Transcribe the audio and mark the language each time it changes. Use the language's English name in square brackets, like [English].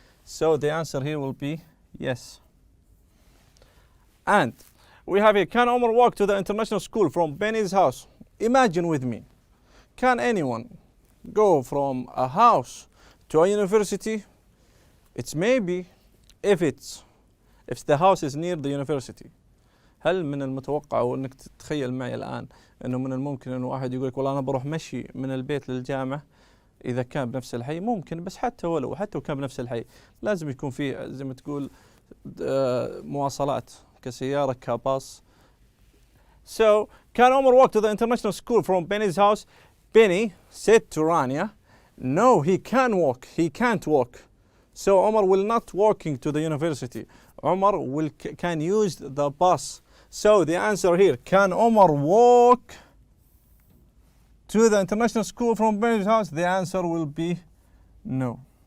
[English] So the answer here will be yes. And we have here, can Omar walk to the international school from Benny's house? Imagine with me, can anyone go from a house to a university? It's maybe if the house is near the university. [Arabic] هل من المتوقع وانك تتخيل معي الان انه من الممكن انه واحد يقول لك والله انا بروح مشي من البيت للجامعه اذا كان بنفس الحي؟ ممكن، بس حتى ولو كان بنفس الحي لازم يكون فيه زي ما تقول مواصلات كسياره كباص. [English] So can Omar walk to the international school from Benny's house? Benny said to Rania, no, he can't walk. So Omar will not walking to the university. Omar can use the bus. So the answer here, can Omar walk to the international school from Benny's house? The answer will be no.